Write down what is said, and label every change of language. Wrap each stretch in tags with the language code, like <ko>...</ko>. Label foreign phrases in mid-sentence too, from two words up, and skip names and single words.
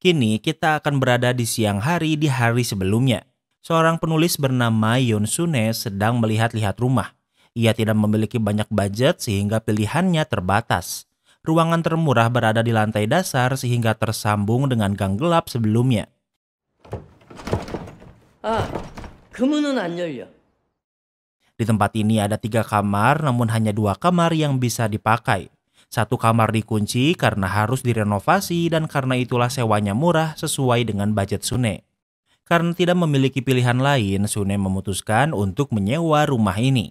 <id>Kini kita akan berada di siang hari di hari sebelumnya. Seorang penulis bernama Yoon Sune sedang melihat-lihat rumah. Ia tidak memiliki banyak budget sehingga pilihannya terbatas. Ruangan termurah berada di lantai dasar sehingga tersambung dengan gang gelap sebelumnya.</id> <ko>그 문은 안 열려.</ko> <id>Di tempat ini ada 3 kamar namun hanya 2 kamar yang bisa dipakai. 1 kamar dikunci karena harus direnovasi dan karena itulah sewanya murah sesuai dengan budget Sune. Karena tidak memiliki pilihan lain, Sune memutuskan untuk menyewa rumah ini.</id>